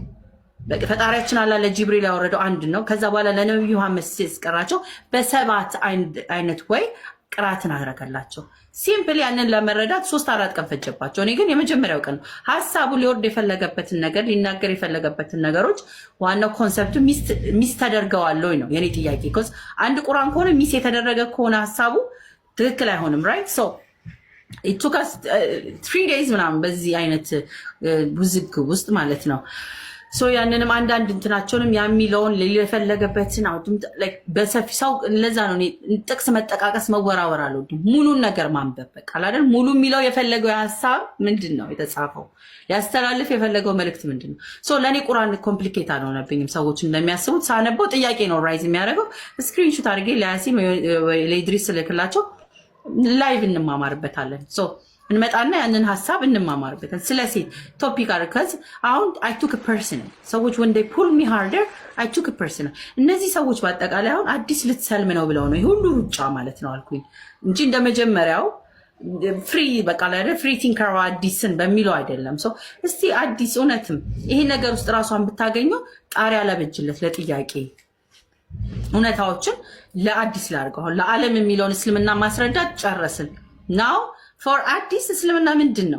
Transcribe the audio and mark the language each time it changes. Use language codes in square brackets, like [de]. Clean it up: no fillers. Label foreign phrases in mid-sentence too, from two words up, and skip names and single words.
[am] በቃ ፈጣሪያችን አላህ ለጅብሪል ያወረደው አንድ ነው። ከዛ በኋላ ለነብዩ መሐመድ ሲቀራቸው በሰባት አይነት ወይ ቅራትን አደረገላቸው። ሲምፕል ያንን ለመረዳት 3-4 ቀን ፈጀባቸው። እኔ ግን የመጀመሪያው ቀን ሐሳቡ ሊወርድ የፈለገበትን ነገር ሊናገር የፈለገበትን ነገሮች ዋናው ኮንሰፕቱ ሚስ ተደርገዋል ወይ ነው የኔ ጥያቄ። ኮዝ አንድ ቁርአን ከሆነ ሚስ የተደረገ ከሆነ ሐሳቡ ትክክል አይሆንም። [en] right so it took us 3 days [am] ምናምን በዚህ አይነት ውዝግብ ውስጥ ማለት ነው። ያንንም አንዳንድ እንትናቸውንም የሚለውን የፈለገበትን በሰፊ ሰው ለዛ ነው ጥቅስ መጠቃቀስ መወራወር አልወድም። ሙሉን ነገር ማንበብ በቃ አይደል? ሙሉ የሚለው የፈለገው ሐሳብ ምንድን ነው የተጻፈው ያስተላልፍ የፈለገው መልእክት ምንድን ነው? ለእኔ ቁርአን ኮምፕሊኬት አልሆነብኝም። ሰዎች እንደሚያስቡት ሳነበው ጥያቄ ነው ራይዝ የሚያደርገው። ስክሪንሾት አድርጌ ለያሲም ለኢድሪስ ልክላቸው ላይቭ እንማማርበታለን። እንመጣና ያንን ሐሳብ እንማማርበታል። ስለ ሴት ቶፒክ አርከዝ አሁን [en] I took personal [am] ሰዎች [en] when they pull me harder I took a personal [am] እነዚህ ሰዎች በአጠቃላይ አሁን አዲስ ልትሰልም ነው ብለው ነው ሁሉ ሩጫ ማለት ነው አልኩኝ እንጂ እንደመጀመሪያው ፍሪ በቃ ላይ [en] free thinker [am] አዲስን በሚለው አይደለም። እስቲ አዲስ እውነትም ይሄ ነገር ውስጥ ራሷን ብታገኘው ጣሪያ ለበጅለት ለጥያቄ እውነታዎችን ለአዲስ ላድርገው ለዓለም የሚለውን እስልምና ማስረዳት ጨረስን [en] now for [am] አዲስ እስልምና ምንድን ነው?